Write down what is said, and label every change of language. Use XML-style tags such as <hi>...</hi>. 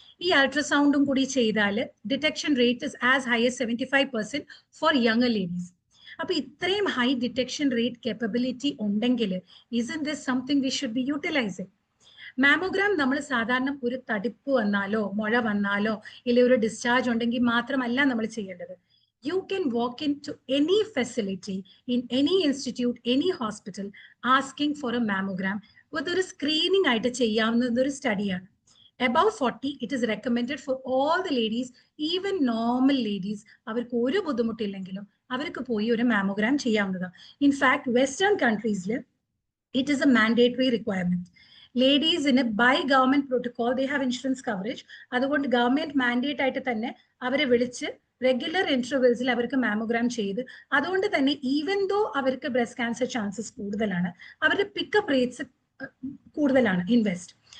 <ml>ഈ അൾട്രാസൗണ്ടും കൂടി ചെയ്താൽ</ml> <en>Detection rate is as high as 75% for younger ladies.</en> <ml>അപ്പൊ ഇത്രയും ഹൈ ഡിറ്റക്ഷൻ റേറ്റ് കേപ്പബിലിറ്റി ഉണ്ടെങ്കിൽ</ml> <en>isn't this something we should be utilizing?</en> <ml>Mammogram നമ്മൾ സാധാരണ ഒരു തടിപ്പ് വന്നാലോ മുഴ വന്നാലോ ഇല്ല ഒരു ഡിസ്ചാർജ് ഉണ്ടെങ്കിൽ മാത്രമല്ല നമ്മൾ ചെയ്യേണ്ടത്.</ml> <en>You can walk into any facility, in any institute, any hospital, asking for a mammogram.</en> <ml>ഒരു സ്ക്രീനിങ് ആയിട്ട് ചെയ്യാവുന്ന ഒരു സ്റ്റഡിയാണ്.</ml> <en>Above 40, it is recommended for all the ladies, even normal ladies,</en> <ml>അവർക്ക് ഒരു ബുദ്ധിമുട്ടില്ലെങ്കിലും അവർക്ക് പോയി ഒരു മാമോഗ്രാം ചെയ്യാവുന്നതാണ്.</ml> <en>In fact western കൺട്രീസിൽ it is a mandatory requirement. ലേഡീസിന് by government protocol they have insurance coverage.</en> <ml>അതുകൊണ്ട് ഗവൺമെന്റ് മാൻഡേറ്റ് ആയിട്ട് തന്നെ അവരെ വിളിച്ച് റെഗുലർ ഇന്റർവെൽസിൽ അവർക്ക് മാമോഗ്രാം ചെയ്ത്, അതുകൊണ്ട് തന്നെ ഈവൻ ദോ അവർക്ക് ബ്രസ്റ്റ് ക്യാൻസർ ചാൻസസ് കൂടുതലാണ്, അവരുടെ പിക്കപ്പ് റേറ്റ്സ് കൂടുതലാണ് ഇൻവെസ്റ്റ്.</ml>